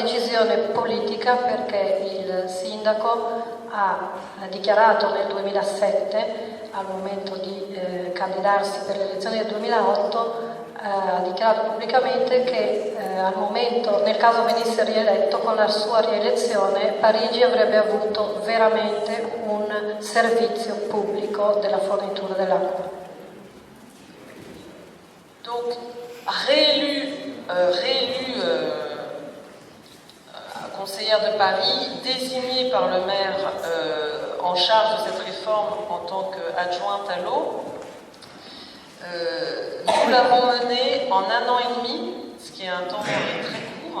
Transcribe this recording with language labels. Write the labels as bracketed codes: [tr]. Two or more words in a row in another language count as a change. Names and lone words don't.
[it] decisione politica perché il sindaco ha dichiarato nel 2007, al momento di candidarsi per le elezioni del 2008, ha dichiarato pubblicamente che al momento, nel caso venisse rieletto, con la sua rielezione Parigi avrebbe avuto veramente un servizio pubblico della fornitura dell'acqua. [fr] Donc, réélu conseillère de Paris, désignée par le maire en charge de cette réforme en tant qu'adjointe à l'eau, nous l'avons menée en 1 an et demi, ce qui est un temps très court.